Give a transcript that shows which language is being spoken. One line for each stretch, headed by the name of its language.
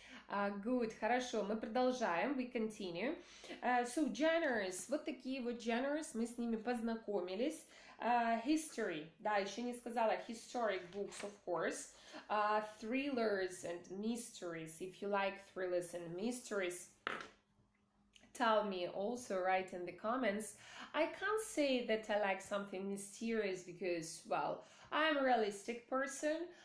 Russian: Good, хорошо, мы продолжаем,
English: we continue.
Russian: So, genres, вот такие вот genres, мы с ними познакомились. History, да, еще не сказала,
English: historic books, of course. Thrillers and mysteries, if you like thrillers and mysteries, tell me also, write in the comments. I can't say that I like something mysterious because, well, I'm a realistic person.